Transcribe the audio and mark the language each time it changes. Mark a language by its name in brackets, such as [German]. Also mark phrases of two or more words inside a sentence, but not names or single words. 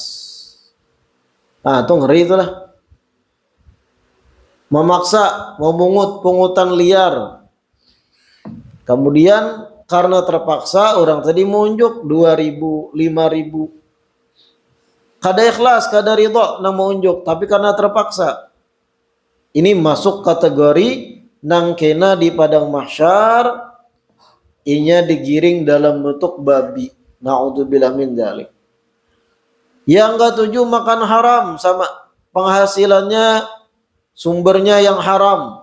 [Indonesian] Nah, itu ngeri itulah. Memaksa memungut pungutan liar. Kemudian karena terpaksa orang tadi munjuk 2.000, 5.000. [Banjar] Kada ikhlas, kada ridho nang munjuk, [Indonesian] tapi karena terpaksa. Ini masuk kategori nang kena di padang mahsyar, inya digiring dalam bentuk babi. [Arabic] نعوذ بالله من ذلك. [Indonesian] Yang ketujuh makan haram, sama penghasilannya sumbernya yang haram.